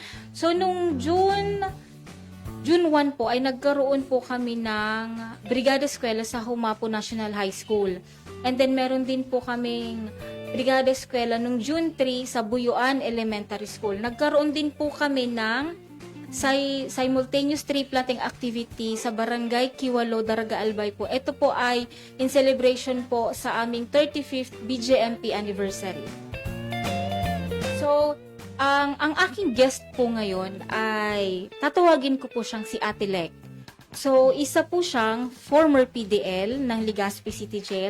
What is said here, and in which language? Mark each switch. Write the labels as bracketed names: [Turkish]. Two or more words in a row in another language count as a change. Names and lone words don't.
[Filipino] So nung June 1 po ay nagkaroon po kami ng Brigada Eskwela sa Humapo National High School. [English] And then [Filipino] meron din po kaming Brigada Eskwela nung June 3 sa Buyuan Elementary School. Nagkaroon din po kami ng [English] simultaneous tree planting activity [Filipino] sa Barangay Kiwalo, Daraga Albay po. Ito po ay [English] in celebration [Filipino] po sa aming 35th BJMP anniversary. So, ang aking guest po ngayon ay tatawagin ko po siyang si Ate Lek. So, isa po siyang [English] former PDL [Filipino] ng Legazpi City Jail.